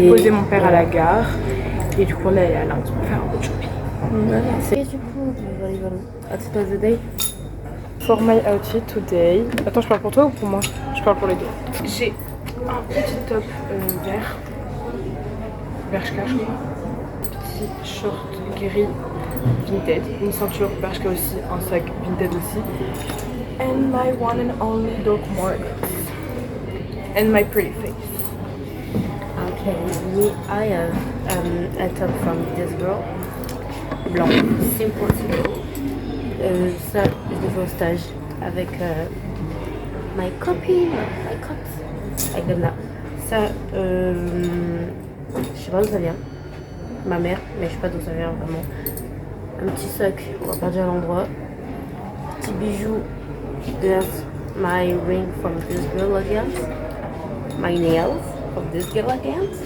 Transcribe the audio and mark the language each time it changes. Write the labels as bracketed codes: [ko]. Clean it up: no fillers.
[fr] déposer mon père à la gare et du coup on est allé à Lynx pour faire un peu de shopping. Et du coup, [en] outfit of the day. For my outfit today. [fr] Attends, je parle pour toi ou pour moi? Je parle pour les deux. J'ai un petit top vert. Bershka, je crois. Petit short gris Vinted. Une ceinture Bershka aussi. Un sac Vinted aussi. [en] And my one and only Doc Martens. And my pretty face. Okay, me, I have a top from this girl. [fr] Blanc, simple simple. Ça, je l'ai fait au stage avec my copine, my cops, avec Demna. Ça, je sais pas d'où ça vient. Ma mère, mais je sais pas d'où ça vient vraiment. Un petit sac, on va pas dire l'endroit. Petit bijou, [en] that's my ring from this girl again. My nails from this girl again.